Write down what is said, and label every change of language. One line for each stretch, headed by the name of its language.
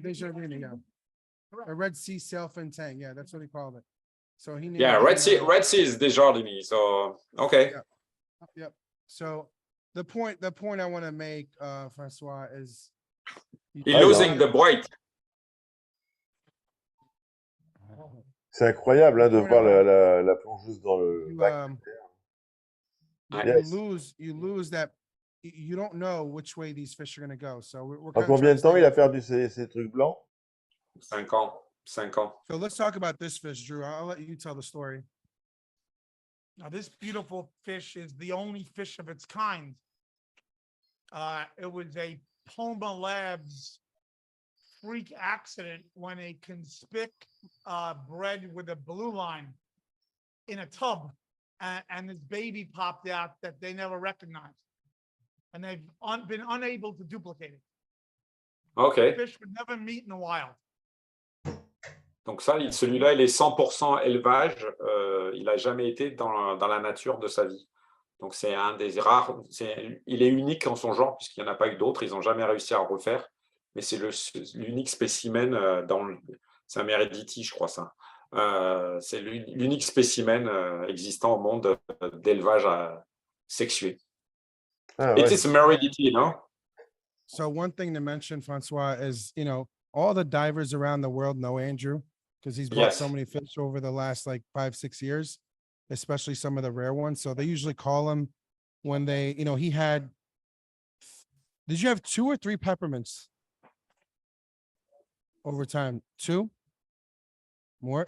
English: Desjardins, yeah. Correct. A Red Sea sailfin tang. Yeah, that's what he called it. So he named Red Sea is Desjardins. So okay. Yep. So the point I want to make, François, is he's losing the bright.
French: C'est incroyable hein, de voir la plongeuse dans le bac.
English: You lose that. You don't know which way these fish are going to go. So we're
French: En combien de temps il a perdu ces trucs blancs? 5 ans.
English: So let's talk about this fish, Drew. I'll let you tell the story. Now, this beautiful fish is the only fish of its kind. It was a Poma Labs freak accident when a conspic bred with a blue line in a tub, and this baby popped out that they never recognized, and they've been unable to duplicate it. Okay. The fish would never meet in the wild.
French: Donc ça, celui-là, il est 100% élevage. Il n'a jamais été dans la nature de sa vie. Donc c'est un des rares. Il est unique en son genre puisqu'il n'y en a pas eu d'autres. Ils n'ont jamais réussi à le refaire. Mais c'est l'unique spécimen c'est un Meredith, je crois ça, C'est l'unique spécimen existant au monde d'élevage sexué. Ah,
English: It
French: ouais.
English: is a rarity, no? So one thing to mention, Francois, is, you know, all the divers around the world know Andrew because he's bought so Yes. many fish over the last like 5-6 years, especially some of the rare ones. So they usually call him when they, you know, he had, did you have 2 or 3 peppermints over time? 2? More?